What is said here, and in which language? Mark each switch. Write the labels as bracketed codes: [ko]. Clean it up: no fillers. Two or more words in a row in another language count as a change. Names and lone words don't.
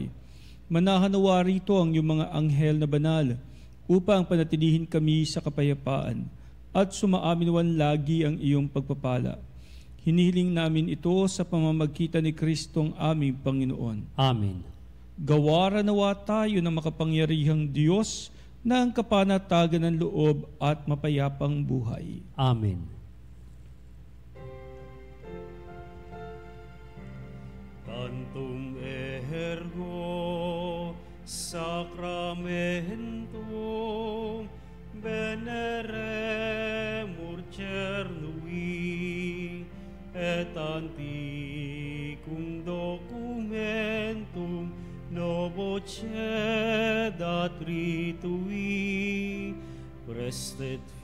[tl] Manahanawa rito ang iyong mga anghel na banal upang panatilihin kami sa kapayapaan at sumaaminwan lagi ang iyong pagpapala. Hinihiling namin ito sa pamamagitan ni Kristong aming Panginoon. Amen. Gawaran nawa tayo ng makapangyarihang Diyos na ang kapanatagan ng loob at mapayapang buhay. Amen. [la] Tantum ergo sacramentum veneremur cernui et antiquum documentum novo cedat ritui prestet